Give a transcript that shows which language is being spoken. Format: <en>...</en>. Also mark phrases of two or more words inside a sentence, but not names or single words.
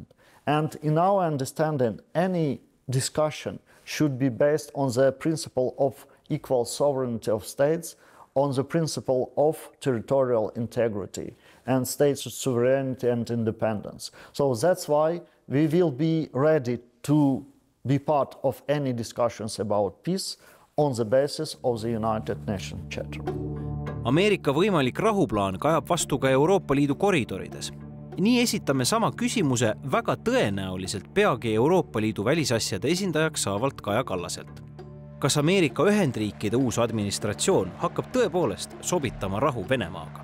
<en>And in our understanding, any discussion should be based on the principle of equal sovereignty of states, on the principle of territorial integrity and states' sovereignty and independence. So that's why we will be ready to be part of any discussions about peace on the basis of the United Nations Charter.</en> <et>Ameerika võimalik rahuplaan kajab vastu ka Euroopa Liidu koridorides. Nii esitame sama küsimuse väga tõenäoliselt peagi Euroopa Liidu välisasjade esindajaks saavalt Kaja Kallaselt. Kas Ameerika Ühendriikide uus administratsioon hakkab tõepoolest sobitama rahu Venemaaga?</et>